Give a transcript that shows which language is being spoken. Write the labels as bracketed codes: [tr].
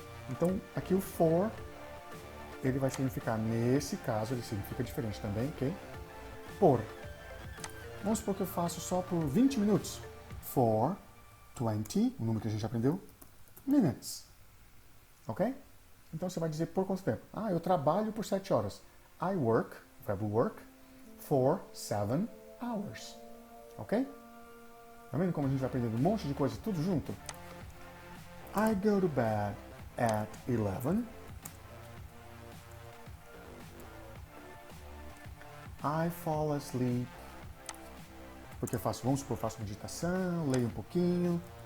[pt] Então, aqui o for, ele vai significar, nesse caso, ele significa diferente também, ok? Por. Vamos supor que eu faço só por 20 minutos. For 20, o número que a gente aprendeu, minutes. Ok? Então você vai dizer por quanto tempo? Ah, eu trabalho por 7 horas. [en] I work, verbo work, for 7 hours. Ok? [pt] Tá vendo como a gente vai aprendendo um monte de coisa tudo junto? [en] I go to bed at 11. I fall asleep. [pt] Porque eu faço, vamos supor, faço meditação, leio um pouquinho.